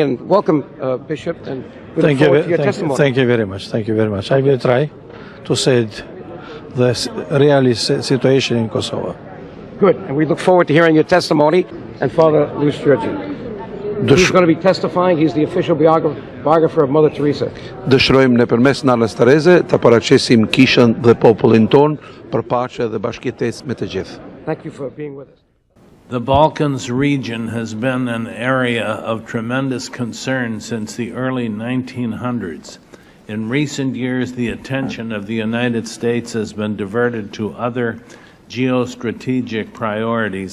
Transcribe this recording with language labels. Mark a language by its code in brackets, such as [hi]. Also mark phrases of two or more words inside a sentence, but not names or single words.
[en] And welcome, Bishop, and we look forward to your testimony. Thank you very much. Thank you very much. I will try to say the real situation in Kosovo. Good, and we look forward to hearing your testimony. And Father Luis Georgi, he's going to be testifying. He's the official biographer of Mother Teresa. [sq] Dëshirojmë nëpërmes Nallës Tereze të paraqesim kishën dhe popullin ton për paqe dhe bashkëtesë me të gjithë. [en] Thank you for being with us. The Balkans region has been an area of tremendous concern since the early 1900s. In recent years, the attention of the United States has been diverted to other geostrategic priorities.